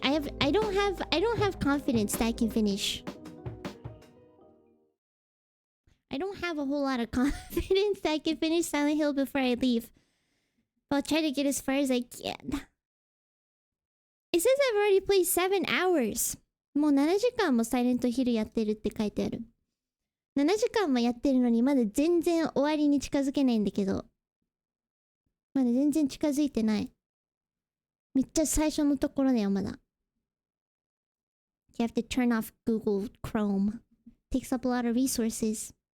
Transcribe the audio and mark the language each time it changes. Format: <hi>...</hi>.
<en>I don't have confidence that I can finish. I don't have a whole lot of confidence that I can finish Silent Hill before I leave. But I'll try to get as far as I can. It says I've already played 7 hours.</en> <ja>もう7時間もサイレントヒルやってるって書いてある。7時間もやってるのにまだ全然終わりに近づけないんだけど。まだ全然近づいてない。めっちゃ最初のところだよ、まだ。</ja> <en>You have to turn off Google Chrome. Takes up a lot of resources.</en>